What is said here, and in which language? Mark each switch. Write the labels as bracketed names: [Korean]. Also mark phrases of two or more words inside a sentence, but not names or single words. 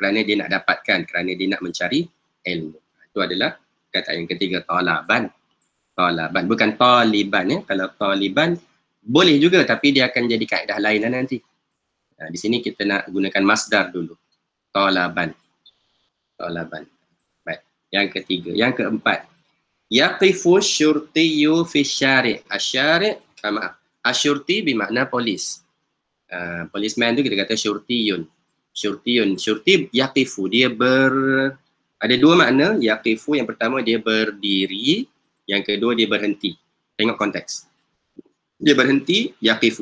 [Malay] Kerana dia nak dapatkan, kerana dia nak mencari ilmu. Itu adalah kata yang ketiga, talaban. Talaban, bukan taliban ya. Kalau taliban boleh juga, tapi dia akan jadi kaedah lain nanti. Di sini kita nak gunakan masdar dulu. Talaban. Talaban. Baik. Yang ketiga. Yang keempat. [Arabic] يقف شرطي في شارع'. [Malay] Asyari', maaf. Asyurti bermakna polis. Policeman tu kita kata syurtiyun. Syurtiyun. [Arabic] شرطي يقف. [Malay] Dia ada dua makna. Yaqifu yang pertama dia berdiri. Yang kedua dia berhenti. Tengok konteks. Dia berhenti, yaqifu.